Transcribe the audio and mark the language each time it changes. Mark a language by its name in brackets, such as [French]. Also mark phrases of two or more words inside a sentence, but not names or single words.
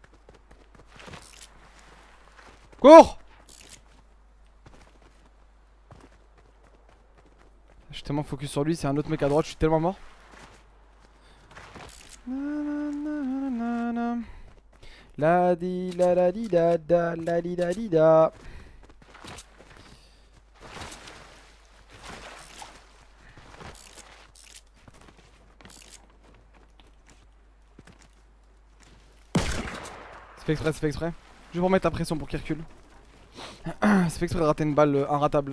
[French] Cours. Je suis tellement focus sur lui, c'est un autre mec à droite, je suis tellement mort. La di la di da da la di da di da. C'est fait exprès, c'est fait exprès. Je vais pour mettre la pression pour qu'il recule. C'est fait exprès de rater une balle inratable.